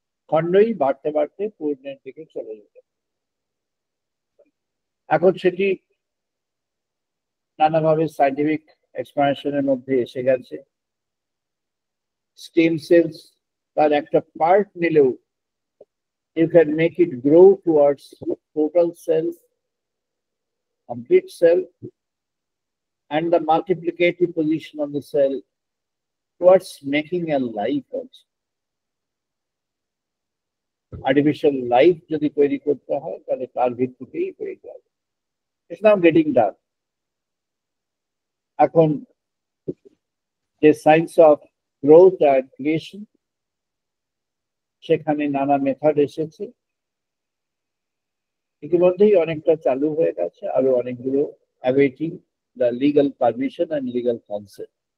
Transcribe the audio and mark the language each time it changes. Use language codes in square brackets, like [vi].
[bn] খণ্ডই বাড়তে বাড়তে পূর্ণের দিকে চলে যেতে। এখন সেটি নানাভাবে সাইন্টিফিক এক্সপ্লানেশনের মধ্যে এসে গেছে। স্টেম সেলস তার একটা পার্ট নিলেও [en] you can make it grow towards total cell, complete cell, and the multiplicative position of the cell towards making a life also. [bn] Artificial life যদি তৈরি করতে হয় তাহলে তার ভিত্তিতেই তৈরি হবে। [en] It's now getting done. [bn] এখন যে science of growth and creation, সেখানে নানা মেথড এসেছে, ইতিমধ্যেই অনেকটা চালু হয়ে গেছে, আরো অনেকগুলো [en] awaiting the legal permission and legal consent.